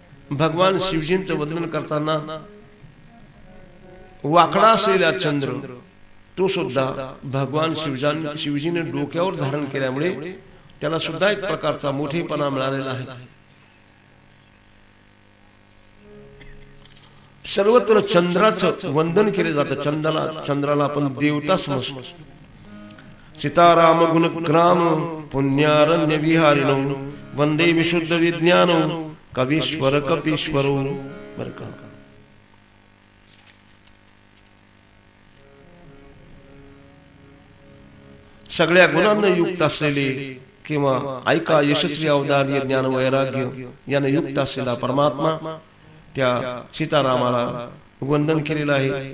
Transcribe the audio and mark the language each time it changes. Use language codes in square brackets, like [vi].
[mr] भगवान शिवजींचं वंदन करताना वाकडा असलेला चंद्र तो सुद्धा भगवान शिवजीने डोक्यावर धारण केल्यामुळे त्याला सुद्धा एक प्रकारचा मोठेपणा मिळालेला आहे. सर्वत्र चंद्राचं वंदन केले जातं. चंद्राला आपण देवता समजतो. [sa] सीताराम गुणग्राम पुण्यारण्य विहारिणो वंदे विशुद्ध विज्ञानो कवीश्वर कपीश्वरो. [mr] बरं का, सगळ्या गुणांना युक्त असलेले किंवा ऐका यशस्वी अवधान ज्ञान वैराग्य याने युक्त असलेला परमात्मा त्या सीतारामाला वंदन केलेलं आहे.